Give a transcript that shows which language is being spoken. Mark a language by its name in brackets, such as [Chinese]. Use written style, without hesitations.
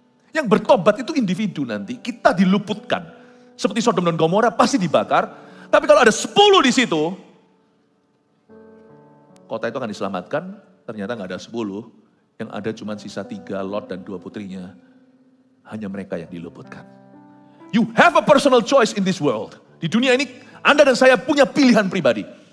[Indonesian] Yang bertobat itu individu nanti, kita diluputkan. Seperti Sodom dan Gomora pasti dibakar, tapi kalau ada 10 di situ, kota itu akan diselamatkan, ternyata nggak ada 10, yang ada cuma sisa 3, Lot dan 2 putrinya. Hanya mereka yang diluputkan. [English] You have a personal choice in this world. [Indonesian] Di dunia ini, Anda dan saya punya pilihan pribadi.